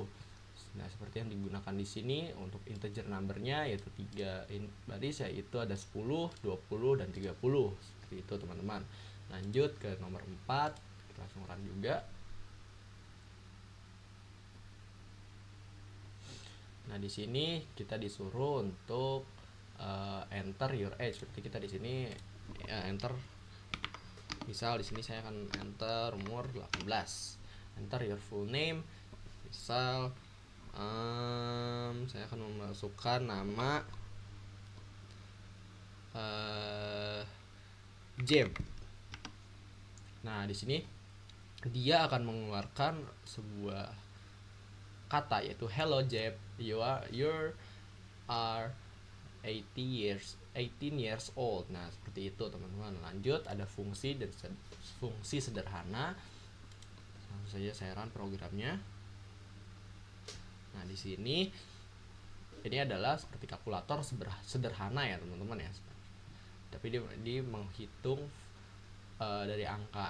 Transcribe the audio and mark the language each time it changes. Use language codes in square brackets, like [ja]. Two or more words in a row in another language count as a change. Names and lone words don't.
[id] Nah, seperti yang digunakan di sini untuk [en] integer numbernya [id] yaitu 3 baris, yaitu ada 10, 20, dan 30. Seperti itu, teman-teman. Lanjut ke nomor 4, kita langsung run juga. Nah, di sini kita disuruh untuk [en] enter your age. [id] Seperti kita di sini enter, misal di sini saya akan enter umur 18. [en] Enter your full name. [id] Misal saya akan memasukkan nama Jam. Nah, di sini dia akan mengeluarkan sebuah kata yaitu hello Jam, [en] you are 18 years old. [id] Nah, seperti itu, teman-teman. Lanjut, ada fungsi dan fungsi sederhana. Langsung saja saya run programnya. Nah, di sini ini adalah seperti kalkulator sederhana ya, teman-teman ya. Tapi dia menghitung dari angka.